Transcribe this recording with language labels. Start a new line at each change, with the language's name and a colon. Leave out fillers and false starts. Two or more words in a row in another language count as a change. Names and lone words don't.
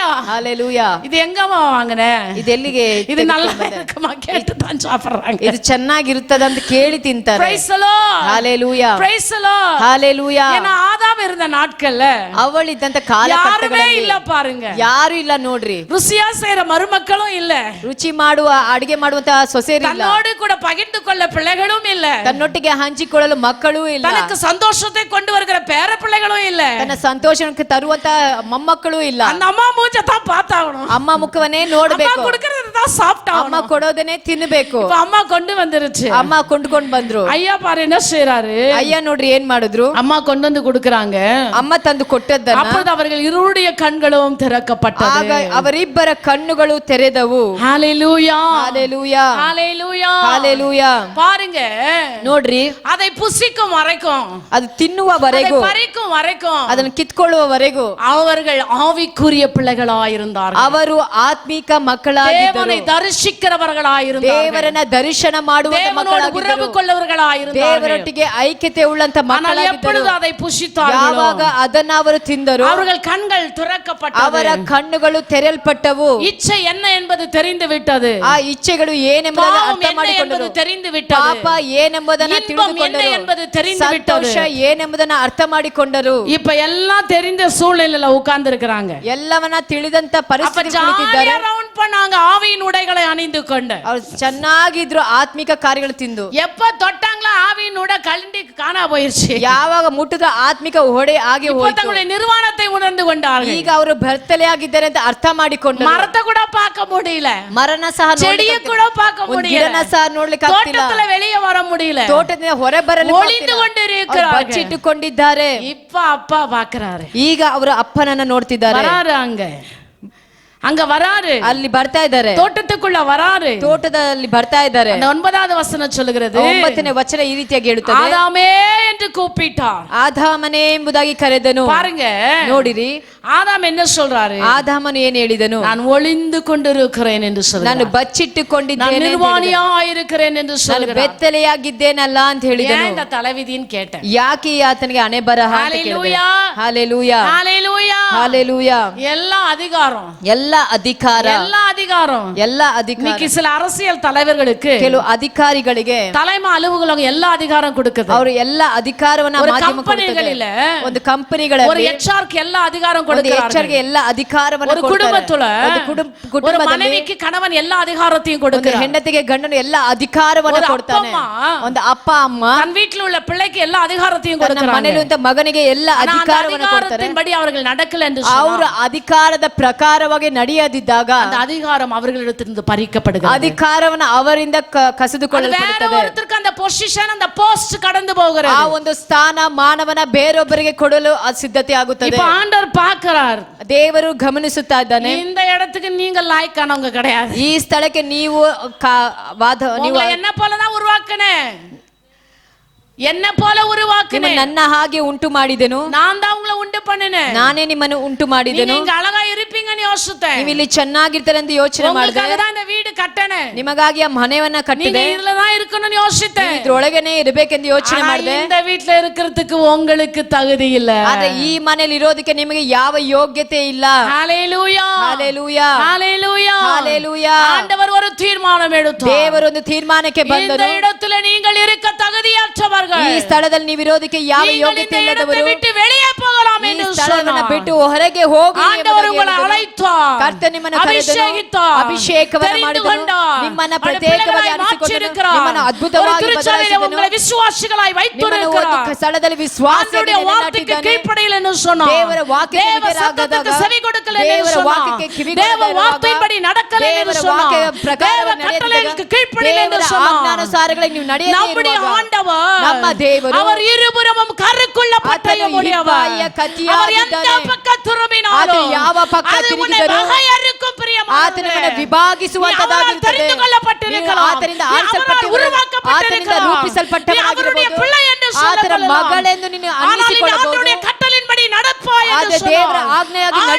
Tamil: ஹalleluya. இது எங்கம்மா வாங்குனே?
Kannada: ಇದೆಲ್ಲಿಗೆ
Tamil: இது நல்லா இருக்குமா கேட்டு தான் சாப்பிடுறாங்க.
Kannada: ಇದು ಚೆನ್ನಾಗಿರುತ್ತದೆ ಅಂತ ಕೇಳಿ ತಿಂತಾರೆ.
English: Praise the Lord, ஹalleluya, praise the Lord. ஹalleluya.
Tamil: ஏன்னா ஆதாம் இருந்த நாட்கள்ல
Kannada: ಅವಳಿದ್ದಂತ
Tamil: யாருமே
Kannada: ಕಾಲಘಟ್ಟಗಳಲ್ಲಿ
Tamil: இல்ல பாருங்க.
Kannada: ಯಾರು ಇಲ್ಲ ನೋಡ್ರಿ.
Tamil: ருசியா செய்யற மருமக்களும் இல்ல,
Kannada: ರುಚಿ ಮಾಡುವ ಅಡಿಗೆ ಮಾಡುವಂತ ಸೊಸೆಯರಿಲ್ಲ,
Tamil: தன்னோடு கூட பகிர்ந்து கொள்ள பிள்ளைகளும் இல்ல,
Kannada: ತನ್ನೊಟ್ಟಿಗೆ ಹಂಚಿಕೊಳ್ಳಲು ಮಕ್ಕಳೂ ಇಲ್ಲ,
Tamil: தனக்கு சந்தோஷத்தை கொண்டு வருகிற பேர பிள்ளைகளும் இல்ல.
Kannada: ತನ್ನ ಸಂತೋಷಕ್ಕೆ ತರುವಂತ ಮೊಮ್ಮಕ್ಕಳೂ ಇಲ್ಲ.
Tamil: அந்த அம்மா மூஞ்ச தான் பார்த்தாகணும்.
Kannada: ಅಮ್ಮ ಮುಖವನ್ನೇ
Tamil: அம்மா
Kannada: ನೋಡ್ಬೇಕು,
Tamil: கொடுக்கறது தான் சாப்பிட்டாகணும்.
Kannada: ಅಮ್ಮ ಕೊಡೋದನ್ನೇ ತಿನ್ಬೇಕು.
Tamil: இப்ப அம்மா கொண்டு வந்துருச்சு.
Kannada: ಅಮ್ಮ ಕೊಂಡ್ಕೊಂಡ್ ಬಂದ್ರು.
Tamil: ஐயா பாரு என்ன செய்யறாரு.
Kannada: ಅಯ್ಯ ನೋಡ್ರಿ ಏನ್ ಮಾಡಿದ್ರು.
Tamil: அம்மா கொண்டு வந்து கொடுக்கறாங்க.
Kannada: ಅಮ್ಮ ತಂದು ಕೊಟ್ಟದ್ದನ್ನ
Tamil: அப்பொழுது அவர்கள் இருவருடைய கண்களும் திறக்கப்பட்டது.
Kannada: ಆಗ ಅವರಿಬ್ಬರ ಕಣ್ಣುಗಳು ತೆರೆದವು. ஹalleluya, ஹalleluya, ஹalleluya, ஹalleluya.
Tamil: பாருங்க,
Kannada: ನೋಡ್ರಿ,
Tamil: அதை புசிக்கும் வரைக்கும்,
Kannada: ಅದು ತಿನ್ನುವವರೆಗೂ,
Tamil: பறிக்கும் வரைக்கும்
Kannada: ಅದನ್ನು ಕಿತ್ಕೊಳ್ಳುವವರೆಗೂ
Tamil: அவர்கள் ஆவிக்குரிய பிள்ளைகளாயிருந்தார்கள்.
Kannada: ಅವರು ಆತ್ಮಿಕ ಮಕ್ಕಳಾಗಿದ್ದರು.
Tamil: தேவனை தரிசிக்கிறவர்களாயிருந்தார்கள்.
Kannada: ದೇವರನ್ನ ದರ್ಶನ ಮಾಡುವಂತ
Tamil: தேவனோடு உறவு
Kannada: ಮಕ್ಕಳಾಗಿದ್ದರು.
Tamil: கொள்ளவர்களாயிருந்தார்கள்.
Kannada: ದೇವರೊಟ್ಟಿಗೆ ಐಕ್ಯತೆ ಉಳ್ಳಂತ
Tamil: ஆனால்
Kannada: ಮಕ್ಕಳಾಗಿದ್ದರು.
Tamil: எப்பொழுது அதை புசித்தார்களோ,
Kannada: ಯಾವಾಗ ಅದನ್ನ ಅವರು ತಿಂದರು,
Tamil: அவர்கள் கண்கள் திறக்கப்பட்டது.
Kannada: ಅವರ ಕಣ್ಣುಗಳು ತೆರೆಯಲ್ಪಟ್ಟವು.
Tamil: இச்சை என்ன என்பது தெரிந்து விட்டது.
Kannada: ಆ ಇಚ್ಛೆಗಳು ಏನೆಂಬುದನ್ನು
Tamil: பாவம்
Kannada: ಅರ್ಥ
Tamil: என்ன
Kannada: ಮಾಡಿಕೊಂಡರು.
Tamil: என்பது தெரிந்து விட்டது.
Kannada: ಪಾಪ ಏನೆಂಬುದನ್ನು
Tamil: இன்பம் என்ன
Kannada: ತಿಳಿದುಕೊಂಡರು.
Tamil: என்பது தெரிந்து விட்டது.
Kannada: ಸಂತೋಷ ಏನೆಂಬುದನ್ನು ಅರ್ಥ ಮಾಡಿಕೊಂಡರು.
Tamil: இப்ப எல்லாம் தெரிந்த சூழ்நிலையில உட்கார்ந்து இருக்கிறாங்க.
Kannada: ಎಲ್ಲವನ್ನ ತಿಳಿದಂತ
Tamil: அப்ப
Kannada: ಪರಿಸ್ಥಿತಿ
Tamil: ஜாலியா ரவுண்ட் பண்ணாங்க ஆவியின் உடைகளை அணிந்து கொண்டு.
Kannada: ಅವ್ರು ಚೆನ್ನಾಗಿದ್ರು ಆತ್ಮಿಕ ಕಾರ್ಯಗಳು ತಿಂದು.
Tamil: எப்ப தொட்டாங்களோ ஆவியின் உடை கழண்டி காணா போயிருச்சு.
Kannada: ಯಾವಾಗ ಮುಟ್ಟಿದ ಆತ್ಮಿಕ ಹೊಡೆ ಆಗಿ
Tamil: இப்ப
Kannada: ಹೋಯಿತು.
Tamil: தங்களுடைய நிர்வாணத்தை உணர்ந்து கொண்டார்கள்.
Kannada: ಈಗ ಅವರು ಬರ್ತಲೆಯಾಗಿದ್ದಾರೆ ಅಂತ ಅರ್ಥ ಮಾಡಿಕೊಂಡರು.
Tamil: மரத்தை கூட பார்க்க முடியல,
Kannada: ಮರನ ಸಹ
Tamil: செடியை கூட பார்க்க
Kannada: ಒಂದು
Tamil: முடியல,
Kannada: ಗಿಡನ ಸಹ ನೋಡ್ಲಿಕ್ಕೆ ಆಗ್ತಿಲ್ಲ,
Tamil: தோட்டத்துல வெளியே வர முடியல,
Kannada: ತೋಟದಿಂದ ಹೊರ ಬರಲು
Tamil: ஒளிந்து கொண்டிருக்கிறார்கள்.
Kannada: ಬಚ್ಚಿಟ್ಟುಕೊಂಡಿದ್ದಾರೆ.
Tamil: இப்ப அப்பா பாக்குறாரு,
Kannada: ಈಗ ಅವರ ಅಪ್ಪನನ್ನ ನೋಡ್ತಿದ್ದಾರೆ.
Tamil: வராரு, அங்க வராரு,
Kannada: ಅಲ್ಲಿ ಬರ್ತಾ ಇದ್ದಾರೆ,
Tamil: தோட்டத்துக்குள்ள வராரு.
Kannada: ತೋಟದಲ್ಲಿ ಬರ್ತಾ ಇದ್ದಾರೆ.
Tamil: அந்த 9வது வசனம் சொல்லுகிறது,
Kannada: 9ನೇ ವಚನ ಈ ರೀತಿಯಾಗಿ ಹೇಳುತ್ತದೆ,
Tamil: ஆதாமே என்று கூப்பிட்டார்.
Kannada: ಆದಾಮನೇ ಎಂಬುದಾಗಿ ಕರೆದನು.
Tamil: பாருங்க,
Kannada: ನೋಡಿರಿ,
Tamil: ஆதாம் என்ன சொல்றாரு?
Kannada: ಆದಾಮನು ಏನ್ ಹೇಳಿದನು?
Tamil: நான் ஒளிந்து கொண்டிருக்கிறேன் என்று
Kannada: ನಾನು
Tamil: சொல்றார். நான்
Kannada: ಬಚ್ಚಿಟ್ಟುಕೊಂಡಿದ್ದೇನೆ,
Tamil: ನಿರ್ವಾಣಿயா இருக்கிறேன் என்று
Kannada: ನಾನು
Tamil: சொல்றார்.
Kannada: ಬೆತ್ತಲೆಯಾಗಿದ್ದೇನಲ್ಲ ಅಂತ ಹೇಳಿದನು.
Tamil: ஏன் இந்த தலைவிதின்னு கேட்டேன்.
Kannada: ಯಾಕೆ ಆತನಿಗೆ ಹಣೆ ಬರಹ ಅಂತ ಕೇಳಿದೆ. ஹalleluya, ಹalleluya, ஹalleluya, ಹalleluya.
Tamil: எல்லா அதிகாரம்,
Kannada: ಎಲ್ಲ ಅಧಿಕಾರ,
Tamil: எல்லா அதிகாரம்.
Kannada: ಎಲ್ಲ ಅಧಿಕಾರ.
Tamil: இன்னைக்கு சில அரசியல் தலைவர்களுக்கு,
Kannada: ಕೆಲವು ಅಧಿಕಾರಿಗಳಿಗೆ
Tamil: தலைமை அலுவலகம் எல்லா அதிகாரம் கொடுக்குது.
Kannada: ಅವರು ಎಲ್ಲ ಅಧಿಕಾರವನ್ನ
Tamil: ஒரு
Kannada: ಮಾಧ್ಯಮ ಕಂಪನಿಗಳಿல, ಒಂದು ಕಂಪನಿಗಳಲ್ಲಿ
Tamil: ஒரு HR க்கு எல்லா அதிகாரம்
Kannada: ಒಂದು
Tamil: கொடுக்கிறார்கள்.
Kannada: HR ಗೆ ಎಲ್ಲ ಅಧಿಕಾರವನ್ನ
Tamil: ஒரு
Kannada: ಕೊಡ್ತಾರೆ.
Tamil: குடும்பத்துல,
Kannada: ಒಂದು
Tamil: ஒரு
Kannada: ಕುಟುಂಬದಲ್ಲಿ
Tamil: மனைவிக்கு கணவன் எல்லா அதிகாரத்தையும்
Kannada: ಒಂದು
Tamil: கொடுக்கிறார்.
Kannada: ಹೆಂಡತಿಗೆ ಗಂಡನು ಎಲ್ಲ ಅಧಿಕಾರವನ್ನ
Tamil: ஒரு
Kannada: ಕೊಡ್ತಾನೆ.
Tamil: அப்பா அம்மா,
Kannada: ಒಂದು ಅಪ್ಪ ಅಮ್ಮ
Tamil: தன் வீட்டில் உள்ள பிள்ளைக்கு எல்லா அதிகாரத்தையும்
Kannada: ತನ್ನ
Tamil: கொடுக்கிறாங்க.
Kannada: ಮನೆಯಲ್ಲಿರುವಂತ ಮಗನಿಗೆ ಎಲ್ಲ
Tamil: ஆனா அந்த
Kannada: ಅಧಿಕಾರವನ್ನ ಕೊಡ್ತಾರೆ.
Tamil: அதிகாரத்தின்படி அவர்கள் நடக்கல என்று
Kannada: ಅವರ
Tamil: சொன்னால்,
Kannada: ಅಧಿಕಾರದ ಪ್ರಕಾರವಾಗಿ ನಡೆಯದಿದ್ದಾಗ
Tamil: அந்த அதிகாரம் அவர்களிடத்திலிருந்து பறிக்கப்படுகிறது.
Kannada: ಅಧಿಕಾರವನ್ನ ಅವರಿಂದ
Tamil: அது வேற
Kannada: ಕಸಿದುಕೊಳ್ಳಲ್ಪಡುತ್ತದೆ.
Tamil: ஒருத்தருக்கு அந்த பொசிஷன், அந்த போஸ்ட் கடந்து
Kannada: ಆ
Tamil: போகிறது.
Kannada: ಒಂದು ಸ್ಥಾನ ಮಾನವನ ಬೇರೊಬ್ಬರಿಗೆ ಕೊಡಲು ಸಿದ್ಧತೆ ಆಗುತ್ತದೆ.
Tamil: இப்ப ஆண்டவர் பார்க்கிறார்,
Kannada: ದೇವರು ಗಮನಿಸುತ್ತಾ ಇದ್ದಾನೆ.
Tamil: இந்த இடத்துக்கு நீங்க லாய்க்கானவங்க கிடையாது.
Kannada: ಈ ಸ್ಥಳಕ್ಕೆ ನೀವು
Tamil: உங்களை என்ன போலதான் உருவாக்குனேன், என்ன போல உருவாக்குனேன்,
Kannada: ನನ್ನ ಹಾಗೆ ಉಂಟು ಮಾಡಿದೆನು,
Tamil: நான் தான் உங்களை உண்டு பண்ணினேன்.
Kannada: ನಾನೇ ನಿಮ್ಮನ್ನು ಉಂಟು ಮಾಡಿದೆನು.
Tamil: நீங்க அழகா இருப்பீங்க இருப்பீங்கன்னு யோசித்தேன்.
Kannada: ನೀವು ಇಲ್ಲಿ ಚೆನ್ನಾಗಿರ್ತಾರೆ ಅಂತ ಯೋಚನೆ ಮಾಡಿದೆ.
Tamil: உங்களுக்காக தான் இந்த வீடு கட்டனே.
Kannada: ನಿಮಗಾಗಿ ಆ ಮನೆಯನ್ನ
Tamil: நீங்க
Kannada: ಕಟ್ಟಿದೆ.
Tamil: இதுல தான் இருக்கணும்னு யோசித்தேன்.
Kannada: ಇದ್ರೊಳಗೇನೆ ಇರಬೇಕೆಂದು ಯೋಚನೆ
Tamil: ஆனா
Kannada: ಮಾಡಿದೆ.
Tamil: இந்த வீட்ல இருக்கிறதுக்கு உங்களுக்கு தகுதி இல்ல.
Kannada: ಆದ್ರೆ ಈ ಮನೆಯಲ್ಲಿ ಇರೋದಕ್ಕೆ ನಿಮಗೆ ಯಾವ ಯೋಗ್ಯತೆ ಇಲ್ಲ. ஹalleluya ஹalleluya ஹalleluya ஹalleluya.
Tamil: ஆண்டவர் ஒரு தீர்மானம் எடுத்தார்.
Kannada: ದೇವರು ಒಂದು ತೀರ್ಮಾನಕ್ಕೆ
Tamil: இந்த
Kannada: ಬಂದರು.
Tamil: இடத்துல நீங்கள் இருக்க தகுதியற்றவர்கள்.
Kannada: ಈ ಸ್ಥಳದಲ್ಲಿ ನೀವು ಇರೋದಕ್ಕೆ ಯಾವ ಯೋಗ್ಯತೆ ಇಲ್ಲದವರು
Tamil: விட்டு வெளியே போகலாம்
Kannada: ಈ
Tamil: என்று
Kannada: ಸ್ಥಳವನ್ನು
Tamil: சொன்னார்.
Kannada: ಬಿಟ್ಟು ಹೊರಗೆ ಹೋಗಿ
Tamil: ஆண்டவர் உங்களை அழைத்தார்.
Kannada: ಕರ್ತನು ನಿಮ್ಮನ್ನು ಕರೆದನು,
Tamil: அபிஷேகித்தார்.
Kannada: ಅಭಿಷೇಕವನ್ನು ಮಾಡಿದನು, ನಿಮ್ಮನ್ನು ಪ್ರತ್ಯೇಕವಾಗಿ ಆರಿಸಿಕೊಂಡನು, ನಿಮ್ಮನ್ನು ಅದ್ಭುತವಾಗಿ ಬದಲಾಯಿಸಿದನು,
Tamil: உங்களை விசுவாசிகளாய்
Kannada: ನಿಮ್ಮನ್ನು ಒಂದು
Tamil: வைத்திருக்கிறார்.
Kannada: ಸ್ಥಳದಲ್ಲಿ ವಿಶ್ವಾಸಕ್ಕೆ
Tamil: ஆண்டவருடைய வார்த்தைக்கு
Kannada: ನೆಲೆನಾಟಿದ್ದಾನೆ.
Tamil: கீழ்ப்படியல என்று சொன்னார்.
Kannada: ದೇವರ ವಾಕ್ಯಕ್ಕೆ
Tamil: தேவ
Kannada: ವಿಧೇಯರಾಗದಾಗ,
Tamil: சத்தத்துக்கு செவி கொடுக்கல என்று
Kannada: ದೇವರ
Tamil: சொன்னார்.
Kannada: ವಾಕ್ಯಕ್ಕೆ ಕಿವಿಗೊಡದೆ
Tamil: தேவ வார்த்தையின்படி நடக்கல என்று
Kannada: ದೇವರ
Tamil: சொன்னார்.
Kannada: ವಾಕ್ಯ ಪ್ರಕಾರ
Tamil: தேவ கட்டளைகளுக்கு கீழ்ப்படியல என்று
Kannada: ದೇವರ
Tamil: சொன்னார்.
Kannada: ಆಜ್ಞಾನುಸಾರಗಳಿಗೆ ನೀವು ನಡೆಯದೇ
Tamil: நம்முடைய
Kannada: ಇರುವಾಗ
Tamil: ஆண்டவர்
Kannada: ನಮ್ಮ ದೇವರು
Tamil: அவர் இருபுறமும் கருக்குள்ள பட்டய
Kannada: ಆತನು
Tamil: முடியவர்.
Kannada: ಇಬ್ಬಾಯಿಯ ಕತ್ತಿಯಾಗಿದ್ದಾನೆ.
Tamil: அவர் எந்த பக்கம் திரும்பினாலும்
Kannada: ಅದು ಯಾವ ಪಕ್ಕ
Tamil: அது உன்னை
Kannada: ತಿರುಗಿದರೂ
Tamil: வகையறுக்கும் பிரியமானவரே.
Kannada: ಆತನು ನಿಮ್ಮನ್ನು ವಿಭಾಗಿಸುವಂತದ್ದಾಗಿರುತ್ತದೆ.
Tamil: தெரிந்து கொள்ளப்பட்டிருக்கலாம்.
Kannada: ನೀವು ಆತನಿಂದ
Tamil: நீ அவரால்
Kannada: ಆರಿಸಲ್ಪಟ್ಟಿರುವರು,
Tamil: உருவாக்கப்பட்டிருக்கலாம்.
Kannada: ಆತನಿಂದ
Tamil: நீ அவருடைய
Kannada: ರೂಪಿಸಲ್ಪಟ್ಟವರಾಗಿರಬಹುದು,
Tamil: பிள்ளை என்று
Kannada: ಆತನ
Tamil: சொல்லலாம்.
Kannada: ಮಗಳೆಂದು ನೀನು
Tamil: ஆனால் இந்த
Kannada: ಅನ್ನಿಸಿಕೊಳ್ಳಬಹುದು.
Tamil: ஆண்டவருடைய கட்டளையின்படி நடப்பாய் என்று
Kannada: ಆದರೆ ದೇವರ
Tamil: சொன்னார்.
Kannada: ಆಜ್ಞೆಯಾಗಿ
Tamil: ஆண்டவர்